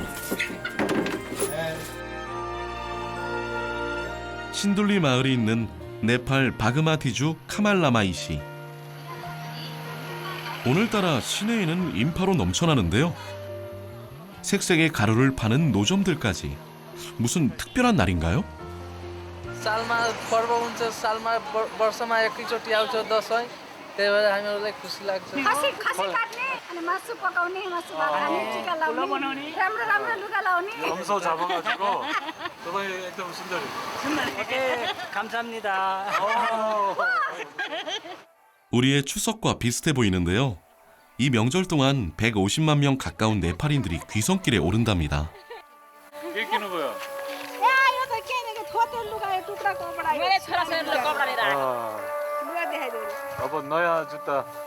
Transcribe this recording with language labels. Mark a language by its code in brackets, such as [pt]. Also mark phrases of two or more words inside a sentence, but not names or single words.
[ko] 신둘리 마을이 있는 네팔 바그마티주 카말라마이시. 오늘따라 시내에는 인파로 넘쳐나는데요. 색색의 가루를 파는 노점들까지 무슨 특별한 날인가요? [ne] सालमा पर्व हुन्छ सालमा वर्षमा एकैचोटि आउँछ दसैँ त्यही भएर हामीहरूलाई खुसी लाग्छ खसी काट्ने अनि मासु पकाउने मासु भात खाने टिका लाउने राम्रो राम्रो लुगा लाउने [ko] 염소 잡아가지고 저번에 एकदम 순절이. 감사합니다. 우리의 추석과 비슷해 보이는데요. 이 명절 동안 150만 명 가까운 네팔인들이 귀성길에 오른답니다. 끼는 거야. 아빠 너야 좋다.